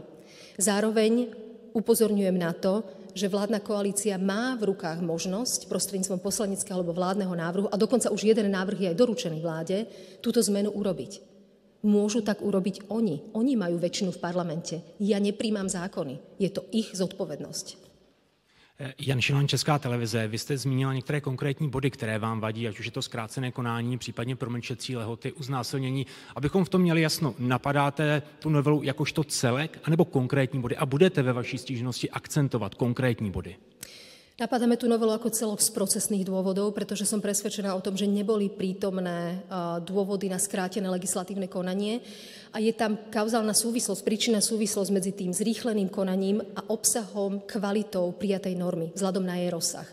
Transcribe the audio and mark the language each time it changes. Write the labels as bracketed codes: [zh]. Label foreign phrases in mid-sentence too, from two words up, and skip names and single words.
[sk] Zároveň upozorňujem na to, že vládna koalícia má v rukách možnosť prostredníctvom poslaneckého alebo vládneho návrhu, a dokonca už jeden návrh je aj doručený vláde, túto zmenu urobiť. Môžu tak urobiť oni. Oni majú väčšinu v parlamente. Ja nepríjmam zákony. Je to ich zodpovednosť. [cs] Jan Šilan, Česká televize. Vy jste zmínila některé konkrétní body, které vám vadí, ať už je to zkrácené konání, případně promlčecí lehoty, uznásilnění. Abychom v tom měli jasno, napadáte tu novelu jakožto celek, anebo konkrétní body a budete ve vaší stížnosti akcentovat konkrétní body? [sk] Napadáme tú novelu ako celok z procesných dôvodov, pretože som presvedčená o tom, že neboli prítomné dôvody na skrátené legislatívne konanie a je tam kauzálna súvislosť, príčinná súvislosť medzi tým zrýchleným konaním a obsahom, kvalitou prijatej normy vzhľadom na jej rozsah.